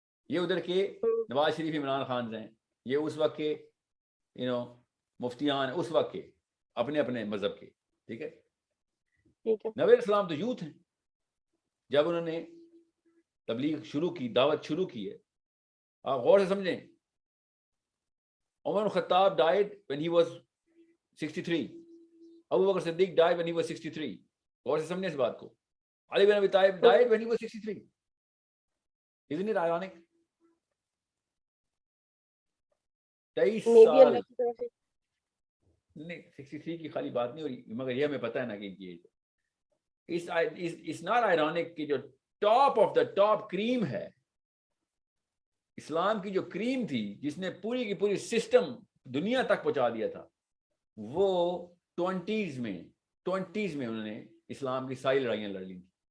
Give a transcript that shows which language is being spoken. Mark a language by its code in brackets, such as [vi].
[hi] ये उधर के नवाज शरीफ, इमरान खान हैं, ये उस वक्त के मुफ्तियान उस वक्त के अपने अपने मजहब के. ठीक है, नबी अलैहिस्सलाम तो यूथ हैं जब उन्होंने तबलीग शुरू की, दावत शुरू की है. आप गौर से समझें, [en] Umar Khattab died when he was 63. Abu Bakr Siddiq died when he was 63. [hi] गौर से समझें इस बात को. [en] Ali bin Abi Talib died when he was 63. Isn't it ironic? [hi] 23 साल नहीं, 63 की खाली बात नहीं हो रही, मगर ये हमें पता है ना कि इनकी [en] it's not ironic [hi] कि जो [en] top of the top cream [hi] है, इस्लाम की जो क्रीम थी, जिसने पूरी की पूरी सिस्टम दुनिया तक पहुंचा दिया था, वो 20s में उन्होंने इस्लाम की सारी लड़ाइयां लड़ ली थी.